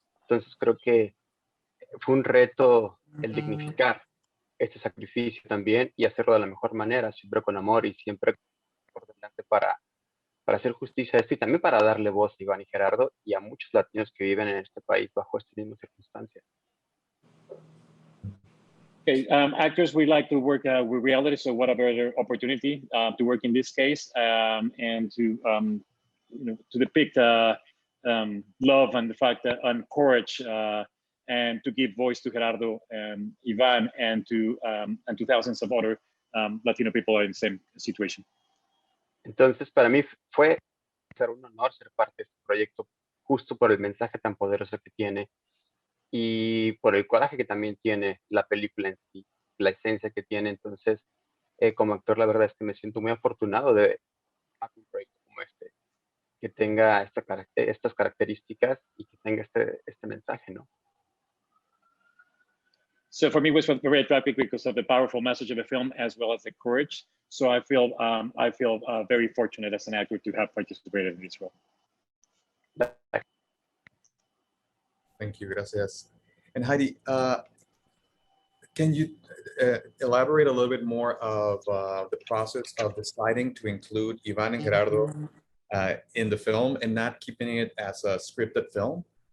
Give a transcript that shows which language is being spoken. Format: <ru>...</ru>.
<es>Entonces creo que fue un reto el dignificar este sacrificio también y hacerlo de la mejor manera, siempre con amor y siempre por delante para hacer justicia a esto y también para darle voz a Iván y Gerardo y a muchos latinos que viven en este país bajo estas mismas circunstancias.</es> <en>Okay, actors, we like to work with reality, so what a better opportunity to work in this case and to to depict love and the fact that and courage and to give voice to Gerardo and Iván and to thousands of other Latino people are in the same situation.</en> <es>Entonces, para mí fue un honor ser parte de este proyecto justo por el mensaje tan poderoso que tiene y por el coraje que también tiene la película en sí, la esencia que tiene. Entonces, como actor, la verdad es que me siento muy afortunado de hacer un proyecto como este, que tenga estas características y que tenga este mensaje, ¿no?</es> <en>So for me, it was very attractive because of the powerful message of the film as well as the courage. So I feel very fortunate as an actor to have participated in this role. Thank you, gracias. And Heidi, can you elaborate a little bit more of the process of deciding to include Iván and Gerardo in the film and not keeping it as a scripted film?</en>